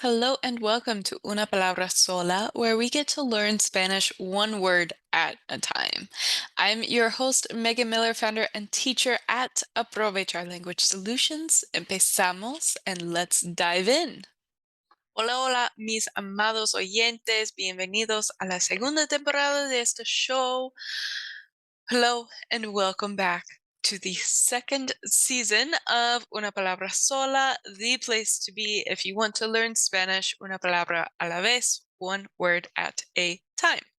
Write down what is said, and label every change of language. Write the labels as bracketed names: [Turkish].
[English] Hello and welcome to Una Palabra Sola, where we get to learn Spanish one word at a time. I'm your host, Megan Miller, founder and teacher at Aprovechar Language Solutions. [Spanish] Empezamos [English] and let's dive in. [Spanish] Hola, hola, mis amados oyentes. Bienvenidos a la segunda temporada de este show. [English] Hello and welcome back to the second season of Una Palabra Sola, the place to be if you want to learn Spanish, [Spanish] una palabra a la vez, [English] one word at a time.